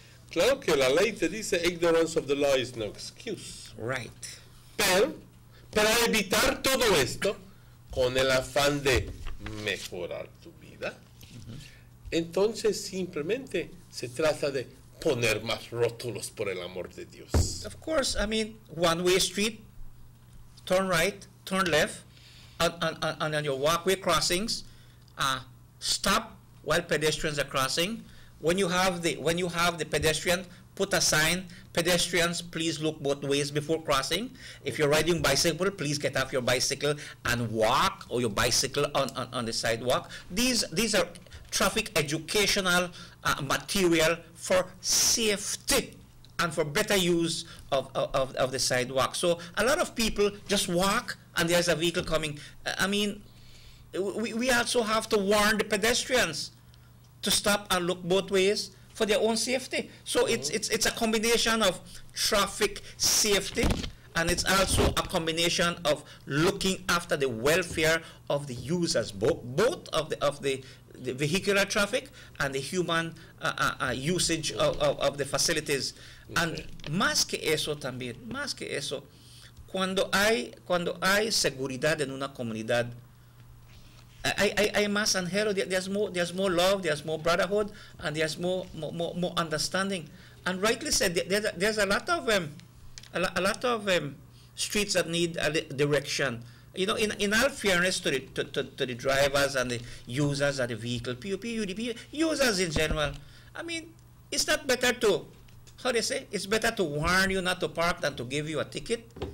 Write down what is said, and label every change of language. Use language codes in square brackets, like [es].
[es] Claro que la ley te dice [en] ignorance of the law is no excuse. Right. [es] Pero, para evitar todo esto, con el afán de mejorar tu vida, entonces simplemente se trata de poner más rótulos, por el amor de Dios. [en] Of course, I mean, one-way street, turn right, turn left, and on your walkway crossings, stop while pedestrians are crossing. When you have the pedestrian, put a sign, pedestrians, please look both ways before crossing. If you're riding bicycle, please get off your bicycle and walk, or your bicycle on the sidewalk. These are traffic educational material for safety and for better use of the sidewalk. So a lot of people just walk and there's a vehicle coming. I mean, we also have to warn the pedestrians to stop and look both ways for their own safety. So it's a combination of traffic safety, and it's also a combination of looking after the welfare of the users, both of the vehicular traffic and the human usage of the facilities. [es] And más que eso también, más que eso, cuando hay seguridad en una comunidad, hay más anhelo, [en] there's more love, there's more brotherhood, and there's more understanding. And rightly said, there's a lot of streets that need a direction. You know, in all fairness to the drivers and the users of the vehicle, PUP, UDP, users in general, I mean, it's not better to, how do you say, it's better to warn you not to park than to give you a ticket.